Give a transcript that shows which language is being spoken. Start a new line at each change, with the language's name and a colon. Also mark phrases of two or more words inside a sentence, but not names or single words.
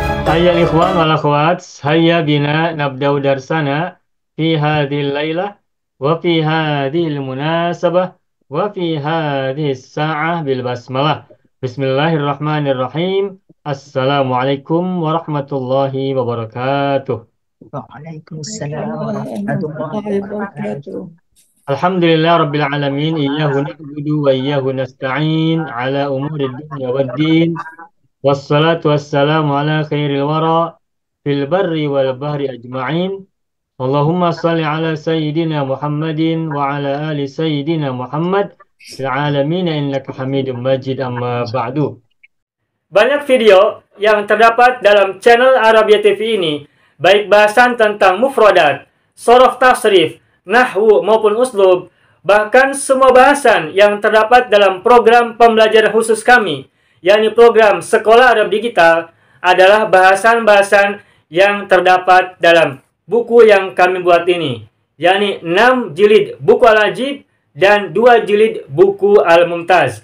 Arabic: هيا إخوان والأخوات هيا بنا نبدأ درسنا في هذه الليلة وفي هذه المناسبة وفي هذه الساعة بالبسملة. بسم الله الرحمن الرحيم السلام عليكم ورحمة الله وبركاته. وعليكم السلام ورحمة الله Warahmatullahi wabarakatuh. wabarakatuh. الحمد لله رب العالمين إياه نعبد وإياه نستعين على أمور الدنيا والدين. والصلاة والسلام على خير الورى في البر والبحر أجمعين. اللهم صل على سيدنا محمد وعلى آل سيدنا محمد في العالمين إنك حميد مجيد أما بعد.
Indonesian: Banyak video yang terdapat dalam channel Arabia TV ini, baik bahasan tentang mufradat, sorof tasrif, nahwu maupun uslub, bahkan semua bahasan yang terdapat dalam program pembelajaran khusus kami, yakni program Sekolah Arab Digital, adalah bahasan-bahasan yang terdapat dalam buku yang kami buat ini, yakni 6 jilid buku Al-Ajib dan 2 jilid buku Al-Mumtaz.